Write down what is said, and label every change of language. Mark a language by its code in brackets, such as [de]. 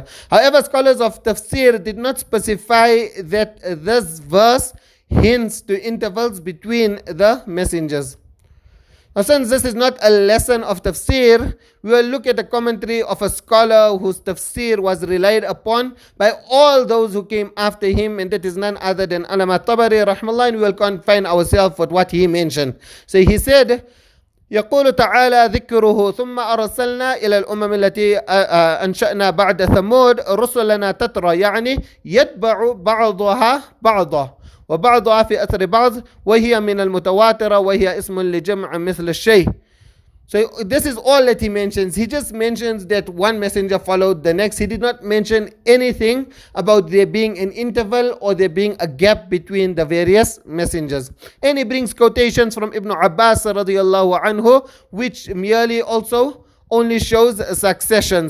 [en] However, scholars of tafsir did not specify that this verse hints to intervals between the messengers. Now, since this is not a lesson of tafsir, we will look at the commentary of a scholar whose tafsir was relied upon by all those who came after him, and that is none other than Allama Tabari rahmallah, and we will confine ourselves with what he mentioned. So he said, [ar] يقول تعالى ذكره ثم أرسلنا إلى الأمم التي أنشأنا بعد ثمود رسلنا تترى يعني يتبع بعضها بعضا وبعضها في أثر بعض وهي من المتواترة وهي اسم لجمع مثل الشيء. [en] So this is all that he mentions. He just mentions that one messenger followed the next. He did not mention anything about there being an interval or there being a gap between the various messengers. And he brings quotations from Ibn Abbas radiyallahu anhu, which merely also only shows a succession.